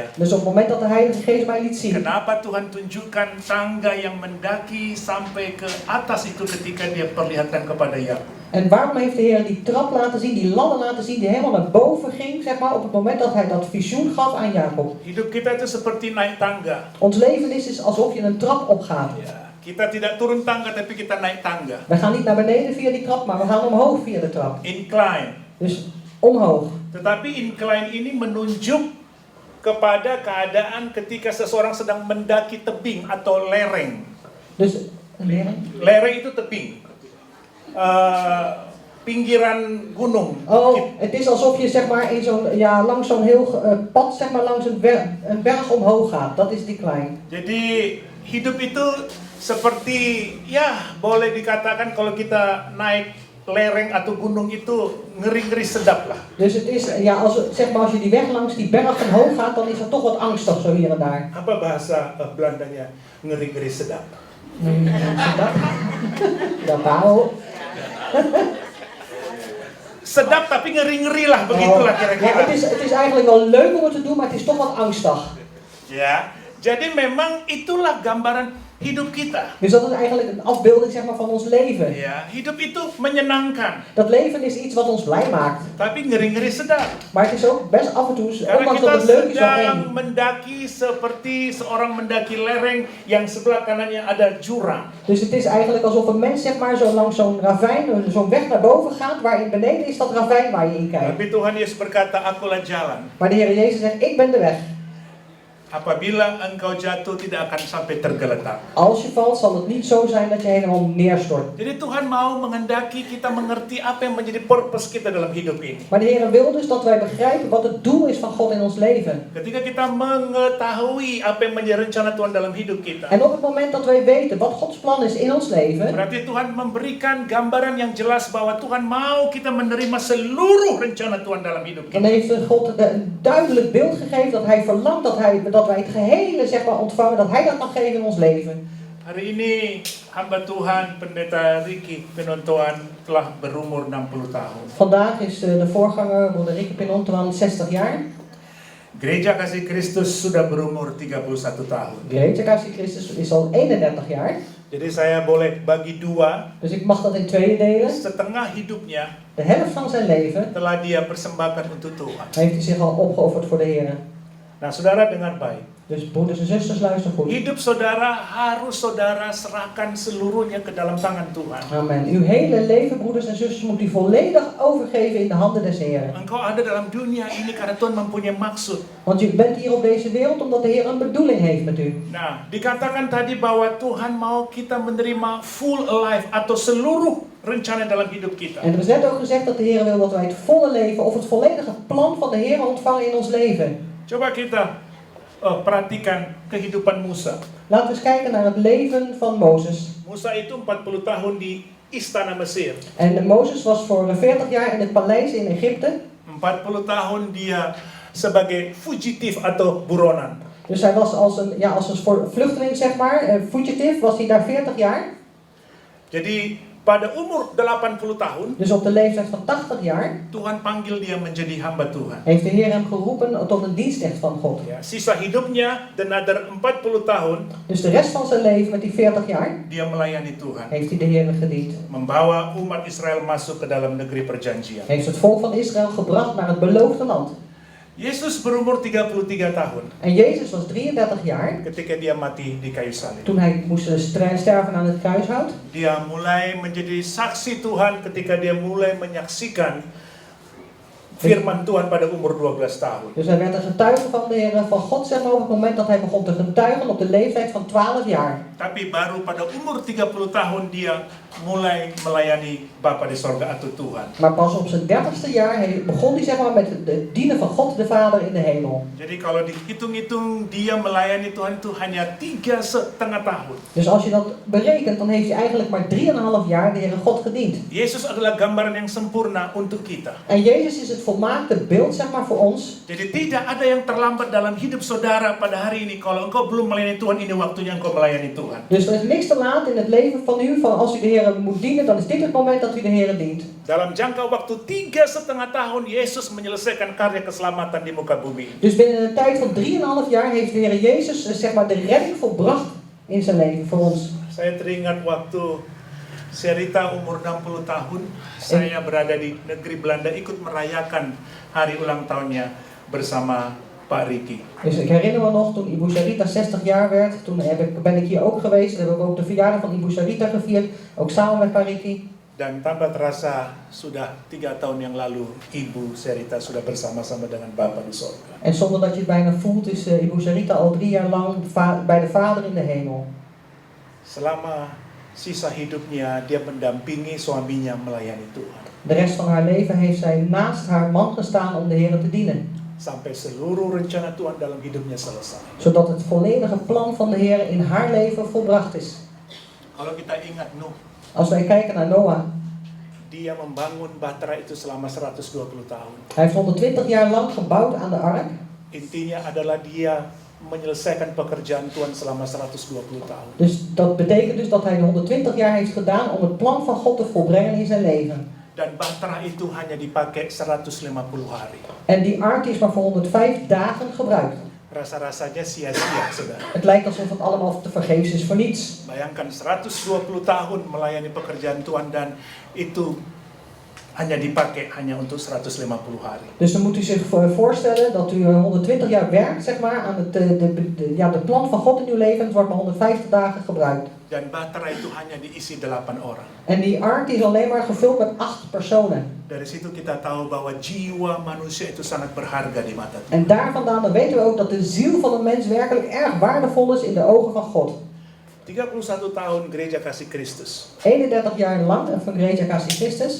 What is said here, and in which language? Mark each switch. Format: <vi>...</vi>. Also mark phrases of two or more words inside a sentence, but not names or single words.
<nl>dus op het moment dat de Heilige Geest mij liet zien,</nl> <id>kenapa Tuhan tunjukkan tangga yang mendaki sampai ke atas itu ketika dia perlihatkan kepada Yakub.</id> <nl>en waarom heeft de Heer die trap laten zien, die ladder laten zien, die helemaal naar boven ging, zeg maar, op het moment dat hij dat visioen gaf aan Jacob.</nl> <id>Hidup kita itu seperti naik tangga.</id> <nl>Ons leven is alsof je een trap opgaat.</nl> <id>Ya, kita tidak turun tangga tapi kita naik tangga.</id> <nl>We gaan niet naar beneden via die trap, maar we gaan omhoog via de trap. Incline. Dus omhoog.</nl> <id>Tetapi incline ini menunjuk kepada keadaan ketika seseorang sedang mendaki tebing atau lereng.</id> <nl>Dus een lereng?</nl> <id>Lereng itu tebing. Pinggiran gunung.</id> <nl>Oh, het is alsof je zeg maar in zo'n, ja, langs zo'n heel pad, zeg maar langs een berg omhoog gaat. Dat is die klein.</nl> <id>Jadi hidup itu seperti, ya boleh dikatakan kalau kita naik lereng atau gunung itu ngeri-ngeri sedap lah.</id> <nl>Dus het is, ja, zeg maar als je die weg langs die berg omhoog gaat, dan is het toch wat angstig zo hier en daar.</nl> <id>Apa bahasa Belandanya ngeri-ngeri sedap? Sedap? Tidak tahu. Sedap tapi ngeri-ngeri lah, begitulah</id> <nl>Ja,</nl> <id>kira-kira.</id> <nl>het is eigenlijk wel leuk om het te doen, maar het is toch wat angstig.</nl> <id>Ya, jadi memang itulah gambaran hidup kita.</id> <nl>Dus dat is eigenlijk een afbeelding zeg maar, van ons leven.</nl> <id>Ya, hidup itu menyenangkan,</id> <nl>Dat leven is iets wat ons blij maakt.</nl> <id>tapi ngeri-ngeri sedap.</id> <nl>Maar het is ook best af en toe,</nl> <id>Karena</id> <nl>ondanks</nl> <id>kita</id> <nl>dat het leuk is, wel</nl> <id>sedang</id> <nl>eng.</nl> <id>mendaki seperti seorang mendaki lereng yang sebelah kanannya ada jurang.</id> <nl>Dus het is eigenlijk alsof een mens zeg maar, zo langs zo'n ravijn, zo'n weg naar boven gaat, waarin beneden is dat ravijn waar je in kijkt.</nl> <id>Tapi Tuhan Yesus berkata, akulah jalan.</id> <nl>Maar de Heer Jezus zegt, ik ben de weg.</nl> <id>Apabila engkau jatuh tidak akan sampai tergeletak.</id> <nl>Als je valt, zal het niet zo zijn dat je helemaal neerstort.</nl> <id>Jadi Tuhan mau menghendaki kita mengerti apa yang menjadi purpose kita dalam hidup ini.</id> <nl>Maar de Heer wil dus dat wij begrijpen wat het doel is van God in ons leven.</nl> <id>Ketika kita mengetahui apa yang menjadi rencana Tuhan dalam hidup kita,</id> <nl>En op het moment dat wij weten wat Gods plan is in ons leven,</nl> <id>berarti Tuhan memberikan gambaran yang jelas bahwa Tuhan mau kita menerima seluruh rencana Tuhan dalam hidup</id> <nl>dan</nl> <id>kita.</id> <nl>heeft God een duidelijk beeld gegeven dat Hij verlangt dat wij het gehele zeg maar, ontvangen, dat Hij dat mag geven in ons leven.</nl> <id>Hari ini hamba Tuhan Pendeta Ricky Pinontoan telah berumur 60 tahun.</id> <nl>Vandaag is de voorganger, Broeder Ricky Pinontoan, 60 jaar.</nl> <id>Gereja Kasih Kristus sudah berumur 31 tahun.</id> <nl>Gereja Kasih Christus is al 31 jaar.</nl> <id>Jadi saya boleh bagi dua,</id> <nl>Dus ik mag dat in tweeën delen.</nl> <id>setengah hidupnya</id> <nl>De helft van zijn leven</nl> <id>telah dia persembahkan untuk Tuhan.</id> <nl>heeft hij zich al opgeofferd voor de Heer.</nl> <id>Nah, saudara dengar baik.</id> <nl>Dus broeders en zusters, luister goed.</nl> <id>Hidup saudara harus saudara serahkan seluruhnya ke dalam tangan Tuhan. Amen.</id> <nl>Uw hele leven, broeders en zusters, moet u volledig overgeven in de handen des Heeren.</nl> <id>Engkau ada dalam dunia ini karena Tuhan mempunyai maksud.</id> <nl>Want u bent hier op deze wereld omdat de Heer een bedoeling heeft met u.</nl> <id>Nah, dikatakan tadi bahwa Tuhan mau kita menerima</id> <en>full life</en> <id>atau seluruh rencana dalam hidup kita.</id> <nl>En er is net ook gezegd dat de Heer wil dat wij het volle leven of het volledige plan van de Heer ontvangen in ons leven.</nl> <id>Coba kita perhatikan kehidupan Musa.</id> <nl>Laten we eens kijken naar het leven van Mozes.</nl> <id>Musa itu 40 tahun di istana Mesir.</id> <nl>En Mozes was voor 40 jaar in het paleis in Egypte.</nl> <id>40 tahun dia sebagai fugitif atau buronan.</id> <nl>Dus hij was als een vluchteling, zeg maar, fugitive, was hij daar 40 jaar.</nl> <id>Jadi pada umur 80 tahun,</id> <nl>Dus op de leeftijd van 80 jaar</nl> <id>Tuhan panggil dia menjadi hamba Tuhan.</id> <nl>heeft de Heer hem geroepen tot een dienstknecht van God.</nl> <id>Ya, sisa hidupnya another 40 tahun</id> <nl>Dus de rest van zijn leven met die 40 jaar</nl> <id>dia melayani Tuhan,</id> <nl>heeft hij de Heer gediend.</nl> <id>membawa umat Israel masuk ke dalam negeri perjanjian.</id> <nl>Heeft het volk van Israël gebracht naar het beloofde land.</nl> <id>Yesus berumur 33 tahun</id> <nl>En Jezus was 33 jaar</nl> <id>ketika dia mati di kayu salib.</id> <nl>toen hij moest sterven aan het kruishout.</nl> <id>Dia mulai menjadi saksi Tuhan ketika dia mulai menyaksikan firman Tuhan pada umur 12 tahun.</id> <nl>Dus hij werd een getuige van de Heer van God, zeg maar, op het moment dat hij begon te getuigen op de leeftijd van 12 jaar.</nl> <id>Tapi baru pada umur 30 tahun dia mulai melayani Bapa di sorga atau Tuhan.</id> <nl>Maar pas op zijn 30ste jaar begon hij zeg maar met het dienen van God de Vader in de hemel.</nl> <id>Jadi kalau dihitung-hitung dia melayani Tuhan itu hanya 3,5 tahun.</id> <nl>Dus als je dat berekent, dan heeft hij eigenlijk maar 3,5 jaar de Heere God gediend.</nl> <id>Yesus adalah gambaran yang sempurna untuk kita.</id> <nl>En Jezus is het volmaakte beeld zeg maar voor ons.</nl> <id>Jadi tidak ada yang terlambat dalam hidup saudara pada hari ini. Kalau engkau belum melayani Tuhan, ini waktunya engkau melayani Tuhan.</id> <nl>Dus er is niks te laat in het leven van u, van als u de Heer moet dienen, dan is dit het moment dat u de Heer dient.</nl> <id>Dalam jangka waktu 3,5 tahun, Yesus menyelesaikan karya keselamatan di muka bumi.</id> <nl>Dus binnen een tijd van 3,5 jaar heeft de Heer Jezus zeg maar de redding volbracht in zijn leven voor ons.</nl> <id>Saya teringat waktu Serita umur 60 tahun, saya berada di negeri Belanda ikut merayakan hari ulang tahunnya bersama Pak Ricky.</id> <nl>Dus ik herinner me nog, toen Ibu Sarita 60 jaar werd, toen ben ik hier ook geweest. Toen heb ik ook de verjaardag van Ibu Sarita gevierd, ook samen met Pariki.</nl> <id>Dan tanpa terasa sudah 3 tahun yang lalu Ibu Serita sudah bersama-sama dengan Bapa di sorga.</id> <nl>En zonder dat je het bijna voelt, is Ibu Sarita al 3 jaar lang bij de Vader in de hemel.</nl> <id>Selama sisa hidupnya dia mendampingi suaminya melayani Tuhan.</id> <nl>De rest van haar leven heeft zij naast haar man gestaan om de Heer te dienen.</nl> <id>Sampai seluruh rencana Tuhan dalam hidupnya selesai.</id> <nl>Zodat het volledige plan van de Heer in haar leven volbracht is.</nl> <id>Kalau kita ingat Nuh,</id> <nl>Als wij kijken naar Noah,</nl> <id>dia membangun bahtera itu selama 120 tahun.</id> <nl>hij heeft 120 jaar lang gebouwd aan de ark.</nl> <id>Intinya adalah dia menyelesaikan pekerjaan Tuhan selama 120 tahun.</id> <nl>Dus dat betekent dus dat hij de 120 jaar heeft gedaan om het plan van God te volbrengen in zijn leven.</nl> <id>Dan bahtera itu hanya dipakai 150 hari.</id> <nl>En die ark is maar voor 105 dagen gebruikt.</nl> <id>Rasa-rasanya sia-sia, saudara.</id> <nl>Het lijkt alsof het allemaal te vergeefs is voor niets.</nl> <id>Bayangkan 120 tahun melayani pekerjaan Tuhan dan itu hanya dipakai hanya untuk 150 hari.</id> <nl>Dus dan moet u zich voorstellen dat u 120 jaar werkt zeg maar, aan het plan van God in uw leven. Het wordt maar 150 dagen gebruikt.</nl> <id>Dan bahtera itu hanya diisi 8 orang.</id> <nl>En die ark die is alleen maar gevuld met 8 personen.</nl> <id>Dari situ kita tahu bahwa jiwa manusia itu sangat berharga di mata Tuhan.</id> <nl>En daar vandaan dan weten we ook dat de ziel van een mens werkelijk erg waardevol is in de ogen van God.</nl> <id>31 tahun Gereja Kasih Kristus.</id> <nl>31 jaar lang van Gereja Kasih Christus.</nl>